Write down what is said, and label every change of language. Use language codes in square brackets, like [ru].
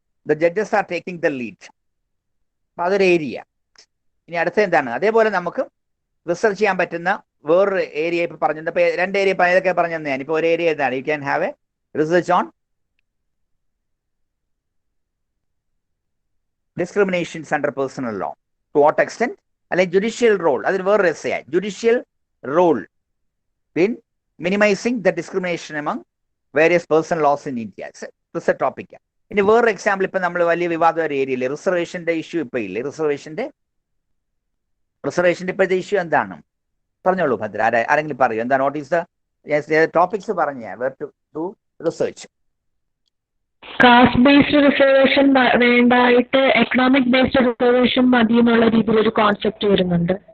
[en] The judges are taking the lead. [ml] അപ്പൊ അതൊരു area. ഇനി അടുത്ത എന്താണ്? അതേപോലെ നമുക്ക് റിസർച്ച് ചെയ്യാൻ പറ്റുന്ന വേറൊരു ഏരിയ ഇപ്പൊ പറഞ്ഞത്. ഇപ്പൊ 2 ഏരിയ ഏതൊക്കെ പറഞ്ഞത് ഞാൻ. ഇപ്പൊ ഒരു ഏരിയ എന്താണ്? [en] You can have a research on discriminations under personal law. To what extent? [ml] അല്ലെങ്കിൽ ജുഡീഷ്യൽ റോൾ. അതിന് വേറൊരു essay, [en] Judicial role in minimizing the discrimination among various personal laws in India. It's a topic. [ml] ഇനി വേറൊരു example ഇപ്പൊ നമ്മൾ വലിയ വിവാദം ഒരു ഏരിയയില്ലേ, റിസർവേഷന്റെ ഇഷ്യൂ ഇപ്പൊ ഇല്ലേ? റിസർവേഷന്റെ ഇപ്പോഴത്തെ ഇഷ്യൂ എന്താണ്? പറഞ്ഞോളൂ ഭദ്ര, ആരെങ്കിലും പറയൂ എന്താണ്? [en] what is the topics [ml] പറഞ്ഞ where to do research. Caste based reservation വേണ്ടായിട്ട് economic based reservation മതി എന്നുള്ള രീതിയിൽ ഒരു കോൺസെപ്റ്റ് വരുന്നുണ്ട്.